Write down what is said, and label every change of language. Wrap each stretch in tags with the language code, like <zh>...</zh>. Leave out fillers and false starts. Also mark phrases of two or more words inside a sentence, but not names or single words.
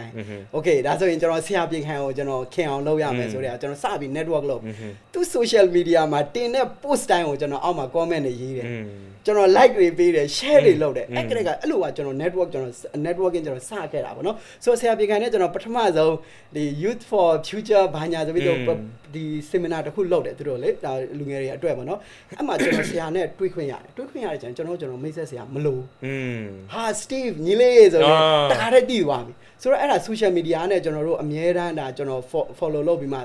<my>င်း okay ဒါဆိုရင်ကျွန်တော်ဆရာပြေးခိုင်းကိုကျွန်တော်ခင်အောင်လုပ်ရမယ်ဆိုတော့ကျွန်တော်စပြီး network လုပ်သူ</my> <en>social media</en> <my>မှာတင်တဲ့ post တိုင်းကိုကျွန်တော်အောက်မှာ comment တွေရေးတယ်ကျွန်တော် like တွေပေးတယ် share တွေလုပ်တယ်အဲ့ကလေးကအဲ့လိုကကျွန်တော် network ကျွန်တော် networking ကျွန်တော်စ ခဲ့တာပေါ့နော်ဆိုတော့ဆရာပြေးခိုင်းနဲ့ကျွန်တော်ပထမဆုံးဒီ</my> <en>youth for future</en> <my>ဘာညာဆိုပြီးတော့ဒီ seminar တစ်ခုလုပ်တယ်သူတို့လေဒါလူငယ်တွေအတွက်ပေါ့နော်အဲ့မှာကျွန်တော်ဆရာနဲ့တွေ့ခွင့်ရတယ်ကျွန် တော်မိတ်ဆက်ဆရာမလို့ဟာ Steve ညီလေးဆိုတော့တခါတည်းတည်သွားပြီဆိုတော့အဲ့ဒါ</my> <en>social media</en> <my>နဲ့ကျွန်တော်တို့အမြဲတမ်းဒါကျွန်တော် follow လုပ်ပြီးမှ</my>